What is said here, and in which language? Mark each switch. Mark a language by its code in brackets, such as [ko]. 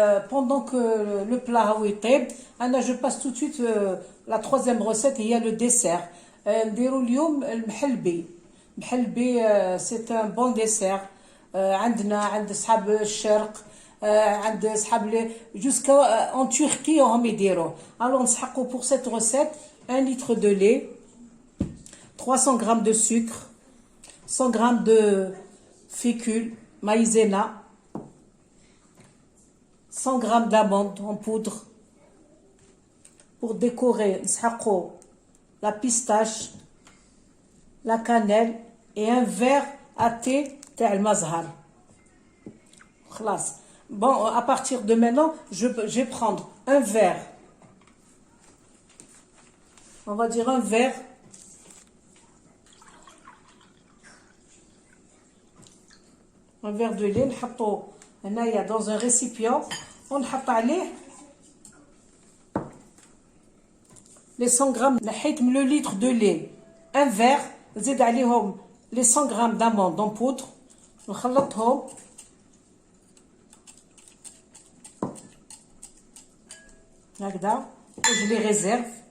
[fr] Pendant que le plat [ar] يطيب, أنا [fr] je passe tout de suite la troisième recette. Il y a le dessert. [ar] نديرو اليوم المحلبي. [fr] محلبي c'est un bon dessert. [ar] عند صحاب الشرق, عند صحاب [fr] jusqu'à en Turquie [ar] هم يديروا. [fr] Alors [ar] نسحقوا [fr] pour cette recette 1 litre de lait, 300 g de sucre, 100 g de fécule maïzena, 100 g d'amandes en poudre. Pour décorer, [ar] نسحقوا [fr] la pistache, la cannelle et un verre à thé [ar] تاع المزهر. خلاص. [fr] Bon, à partir de maintenant, je vais prendre un verre. On va dire un verre. Un verre de lait. [ar] نحطو هنايا [fr] dans un récipient. [ar] ونحط عليه [fr] les 100 grammes. [ar] نحيت من [fr] le litre de lait un verre. [ar] نزيد عليهم [fr] les 100 grammes d'amandes en poudre. [ar] نخلطهم. هكذا. [fr] je les réserve.